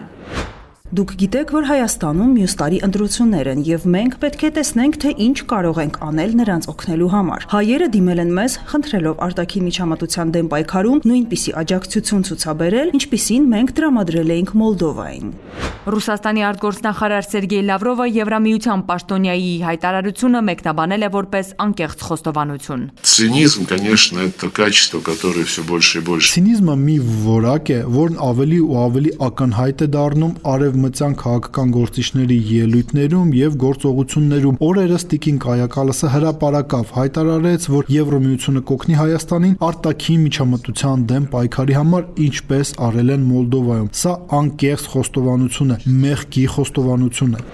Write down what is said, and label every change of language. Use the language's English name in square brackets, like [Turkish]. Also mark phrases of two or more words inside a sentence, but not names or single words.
[Armenian] Դուք գիտեք, որ Հայաստանում մյուս տարի ընտրություններ են եւ մենք պետք է տեսնենք, թե ինչ կարող ենք անել նրանց օգնելու համար։ Հայերը դիմել են մեզ, խնդրելով արտաքին միջամտության դեմ պայքարում նույնպիսի աջակցություն ցուցաբերել, ինչպիսին մենք տրամադրել էինք Մոլդովային։ Ռուսաստանի արտգործնախարար Սերգեյ Լավրովը Եվրամիության պաշտոնյայի հայտարարությունը մեկնաբանել է որպես անկեղծ խոստովանություն։ [Russian] Цинизм, конечно, это качество, которое все больше и больше. [Armenian] Ցինիզմը մի որակ է, որն ավելի ու ավելի ակնհայտ է դառնում արևմտյան քաղաքական գործիչների ելույթներում եւ գործողություններում։ Օրերս Տիկին Կայա Կալասը հրապարակավ հայտարարեց, որ Եվրամիությունը կօգնի Հայաստանին արտաքին միջամտության դեմ պայքարի համար, ինչպես արել են Մոլդովայում։ Սա անկեղծ խոստովանություն է, մեղքի խոստովանություն է։